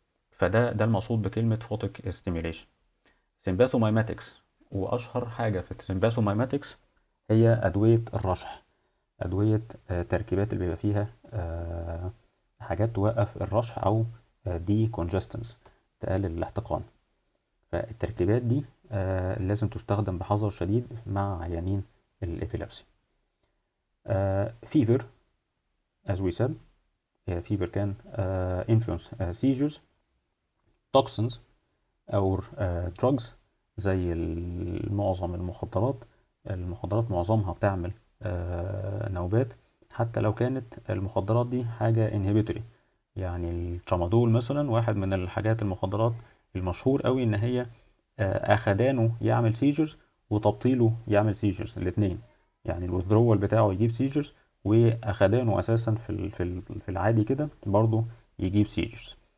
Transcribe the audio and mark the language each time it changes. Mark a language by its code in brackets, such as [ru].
[ar] فده المقصود بكلمة photic stimulation. sympathomimetics، وأشهر حاجة في sympathomimetics هي أدوية الرشح، أدوية تركيبات اللي بيبقى فيها حاجات توقف الرشح أو decongestants، تقلل الاحتقان. فالتركيبات دي لازم تستخدم بحذر شديد مع عيانين الإبيلابسي. [en] fever as we said, fever can influence seizures. [ar] toxins أو drugs زي معظم المخدرات معظمها بتعمل نوبات، حتى لو كانت المخدرات دي حاجة inhibitory. يعني الترامادول مثلا واحد من الحاجات المخدرات المشهور قوي ان هي اخدانه يعمل سيجرز وتبطيله يعمل سيجرز الاثنين، يعني الوذرول بتاعه يجيب سيجرز، واخدانه اساسا في العادي كده برضه يجيب سيجرز.